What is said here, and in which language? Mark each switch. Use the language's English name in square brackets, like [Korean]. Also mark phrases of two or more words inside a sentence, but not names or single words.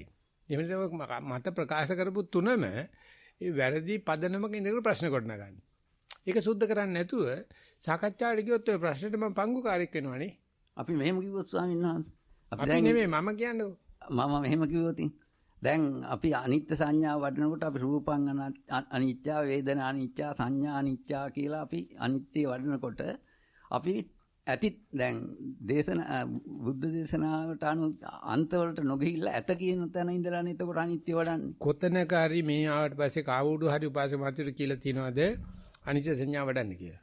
[Sinhala] එහෙම මත ප්‍රකාශ කරපු තුනම ඒ වැරදි පදනමක ඉඳලා ප්‍රශ්න කොටනගන්න. ඒක සුද්ධ කරන්නේ නැතුව සාකච්ඡාවට ගියොත් ඔය ප්‍රශ්නෙට මම පංගුකාරයෙක් වෙනවනේ. අපි මෙහෙම කිව්වොත් ස්වාමීන් වහන්සේ. අපි නෙමෙයි මම කියන්නේ. මම මෙහෙම කිව්වොත් දැන් අපි අනිත්‍ය සංඥාව වඩනකොට අපි [Pali] රූපං අනිච්චා වේදනා අනිච්චා සංඥා අනිච්චා [Sinhala] කියලා අපි අනිත්‍ය වඩනකොට අපි ඇති දැන් බුද්ධ දේශනාවට අන්තවලට නොගිහිල්ලා ඇත කියන තැන ඉඳලානේ එතකොට අනිත්‍ය වඩන්නේ. කොතනක හරි මේ ආවට පස්සේ කාවුඩු හරි උපාසක මාත්‍රිට කියලා තියනවාද අනිත්‍ය සංඥා වඩන්න කියලා.